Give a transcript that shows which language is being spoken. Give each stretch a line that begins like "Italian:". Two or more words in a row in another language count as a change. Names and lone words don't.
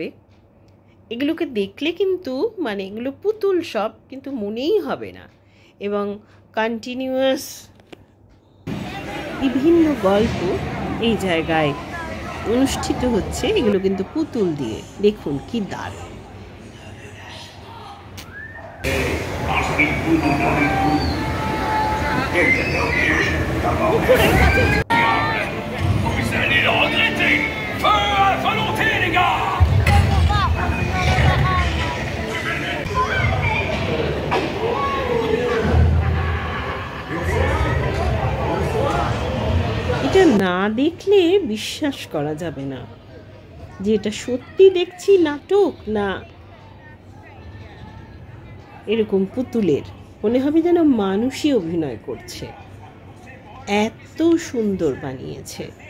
Bangla: এগুলোকে দেখলে কিন্তু মানে এগুলো পুতুল সব, কিন্তু মনেই হবে না। এবং কন্টিনিউয়াস বিভিন্ন গল্প এই জায়গায় অনুষ্ঠিত হচ্ছে, এগুলো কিন্তু পুতুল দিয়ে। দেখুন কি দারুণ।
French: Vous allez le regretter. Feu à volonté, les gars.
Bangla: এটা না দেখলে বিশ্বাস করা যাবে না যে এটা সত্যি দেখছি নাটক না এরকম পুতুলের। মনে হবে যেন মানুষই অভিনয় করছে, এত সুন্দর বানিয়েছে।